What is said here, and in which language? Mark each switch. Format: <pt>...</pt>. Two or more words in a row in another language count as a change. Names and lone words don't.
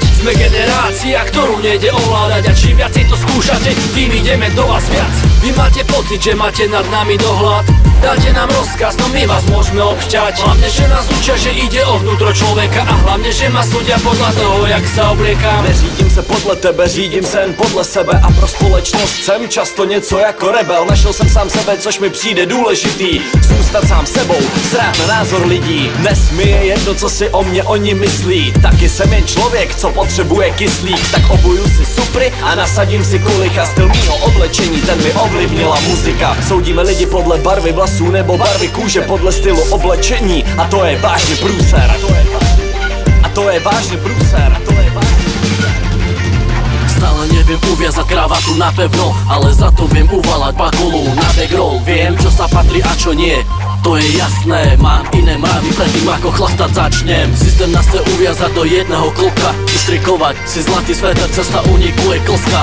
<sk>Sme generácia, ktorú nejde ovládať a čím viacej to skúšate, tým ideme do vás viac. Vy máte pocit, že máte nad nami dohľad, dáte nám rozkaz, no my vás môžeme obšťať. Hlavne, že nás učia, že ide o vnútro človeka a hlavne, že ma súdia podľa toho, jak sa obliekam.</sk> <cs>Neřídím se podle tebe, řídím se jen podle sebe a pro společnost jsem často něco jako rebel. Našel jsem sám sebe, což mi přijde důležitý. Zůstat sám sebou, srát na názor lidí. Dnes mi je jedno, co si o mě oni myslí. Taky jsem jen člověk, co potřebuje kyslík. Tak obuju si supry a nasadím si kulich a styl mýho oblečení, ten mi ovlivnila muzika. Soudíme lidi podle barvy vlasů nebo barvy kůže, podle stylu oblečení a to je vážně průser. A to je vážně průser.</cs> <sk>Stále neviem uviazať kravatu napevno, ale za to viem uvalať bakulu na backroll. Viem, čo sa patrí a čo nie, to je jasné. Mám iné mravy predtým, ako chlastať začnem. Systém nás chce uviazať do jedného klopka, ustrikovať si zlatý sveter, cesta uniku je klska.</sk>